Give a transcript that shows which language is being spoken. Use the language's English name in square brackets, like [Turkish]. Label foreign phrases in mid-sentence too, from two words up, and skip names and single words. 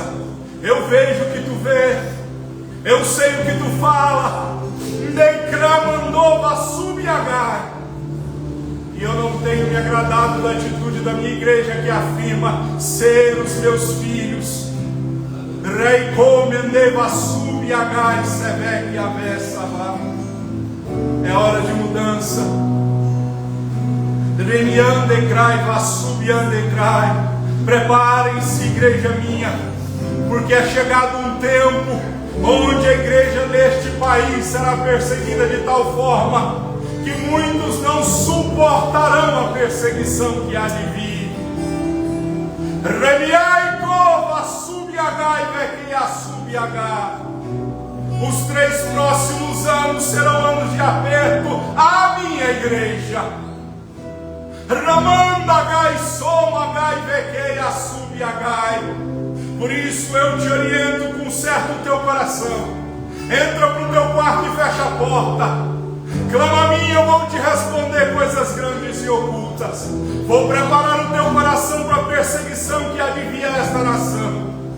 [Portuguese] Eu vejo o que tu vê. Eu sei o que tu fala. Decramandova subiagai. E eu não tenho me agradado da atitude da minha igreja que afirma ser os meus filhos. Rei comendeva subiagai sevec avessava. É hora de mudança. Remiandecrai vasubiandecrai. Preparem-se, igreja minha, porque é chegado um tempo onde a igreja deste país será perseguida de tal forma que muitos não suportarão a perseguição que há de vir. Remiai cova subiagai vequia subiagai. Os 3 próximos anos serão anos de aperto à minha igreja. Ramandagai somagai vequeia subiagai. Por isso eu te oriento, conserta o teu coração. Entra para o teu quarto e fecha a porta. Clama a mim, eu vou te responder coisas grandes e ocultas. Vou preparar o teu coração para a perseguição que há de vir a esta nação.